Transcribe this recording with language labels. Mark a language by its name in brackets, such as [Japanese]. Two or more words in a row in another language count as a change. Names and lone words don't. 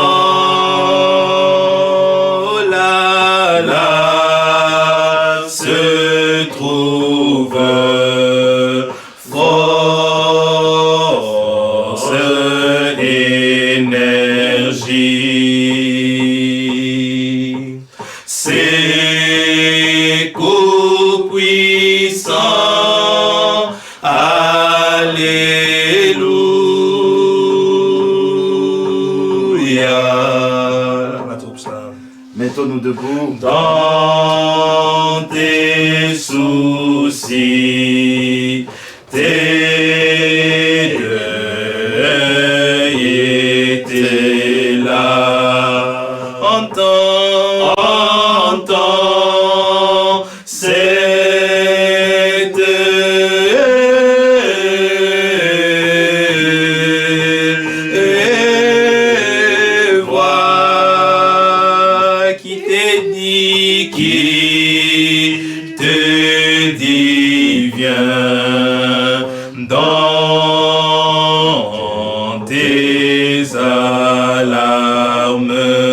[French] Oh là là, se trouve force, énergie. C'est coups puissants, Alléluia. [Dutch] Laten we opstaan. [French] Mettons-nous debout. Dans tes soucis, tes deuils et tes larmes, entends cette voix qui te dit viens dans tes alarmes.